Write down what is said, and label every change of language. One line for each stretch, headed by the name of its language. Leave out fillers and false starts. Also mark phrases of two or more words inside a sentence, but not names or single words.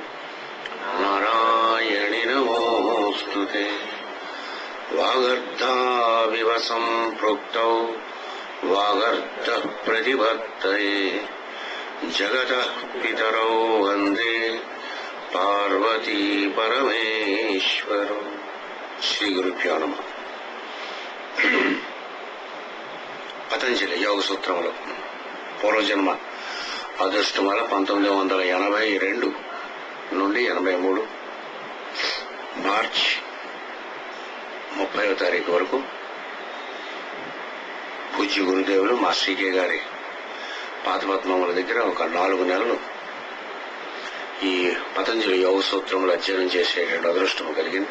Sanskrit: नारायणि नमोऽस्तुते वागर्धाविव सम्पृक्तौ वागर्धः प्रतिपत्तये जगतः पितरौ वन्दे पार्वती परमेश्वरौ శ్రీ గురుభ్యో నమః.
Telugu: పతంజలి యోగ సూత్రములు పూర్వజన్మ అదృష్టమాల 1982 నుండి 83 మార్చి 30వ తారీఖు వరకు పూజ్య గురుదేవులు మాస్టర్ కే గారి పాదపద్మముల దగ్గర ఒక 4 నెలలు ఈ పతంజలి యోగ సూత్రములు అధ్యయనం చేసేటువంటి అదృష్టం కలిగింది.